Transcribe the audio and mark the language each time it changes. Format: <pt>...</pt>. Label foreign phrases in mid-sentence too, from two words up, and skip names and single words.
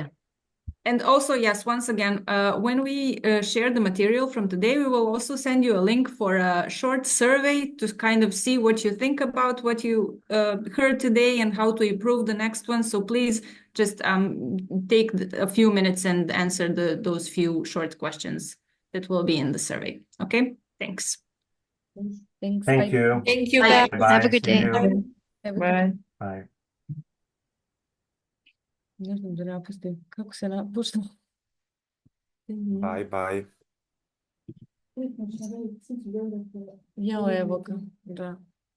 <en>And also, yes, once again, when we share the material from today, we will also send you a link for a short survey to kind of see what you think about what you heard today and how to improve the next one. So please just take a few minutes and answer those few short questions that will be in the survey. Okay, thanks. Thanks. Thank you. Thank you, Bye. guys. Have a good See day. you. Bye. Bye.</en> <mk>Не знам да не пусти. Како се напушна?</mk> <en>Bye bye.</en> <sr>Ја, ево ка, да.</sr>